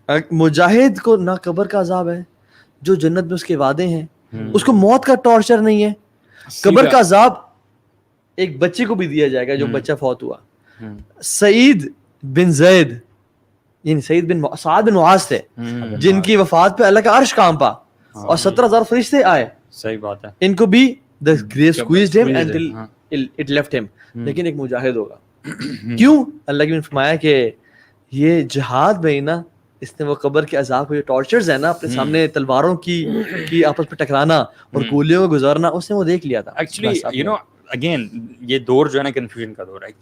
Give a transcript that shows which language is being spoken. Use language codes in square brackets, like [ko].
[ur] مجاہد کو نہ قبر کا عذاب ہے, جو جنت میں اس کے وعدے ہیں, اس کو موت کا ٹارچر نہیں ہے. قبر کا عذاب ایک بچے کو بھی دیا جائے گا جو بچہ فوت ہوا. سعید بن زید یعنی سعد بن معاذ تھے جن کی وفات پہ اللہ کا عرش کانپا اور 17,000 فرشتے آئے. صحیح بات ہے. ان کو بھی [en] the grave squeezed him until it left him. [ur] لیکن ایک مجاہد ہوگا. کیوں؟ اللہ کی نے فرمایا کہ یہ جہاد میں نا اس نے وہ قبر کے عذاب کو, یہ ٹارچرز ہے نا اپنے سامنے تلواروں کی آپس پہ ٹکرانا اور گولیوں کو گزارنا, اس نے وہ دیکھ لیا تھا. [en] actually you know again [ur] یہ دور جو ہے نا کنفیوژن کا دور ہے.